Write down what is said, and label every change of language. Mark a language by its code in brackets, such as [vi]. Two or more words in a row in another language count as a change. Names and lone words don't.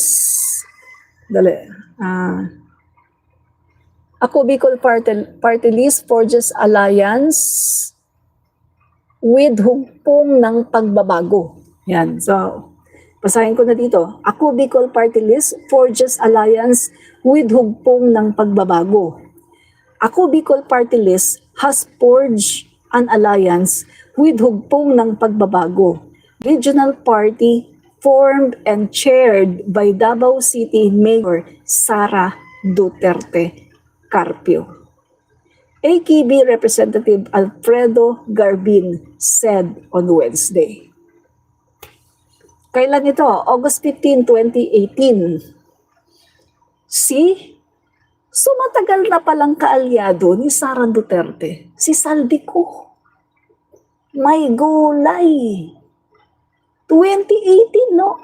[tl] Dali. Ako, Bicol Party List, [en] Forges Alliance with [tl] hugpong ng pagbabago. Yan. So, basahin ko na dito. Ako, Bicol Party List, [en] Forges Alliance with [tl] hugpong ng pagbabago. [en] Ako, Bicol Party List has forged an alliance with hugpong ng pagbabago. Regional party formed and chaired by Davao City Mayor Sara Duterte Carpio. AKB Representative Alfredo Garbin said on Wednesday. [tl] Kailan ito? August 15, 2018. See? So matagal na palang kaalyado ni Sara Duterte, si Saldico. May gulay. 2018, no?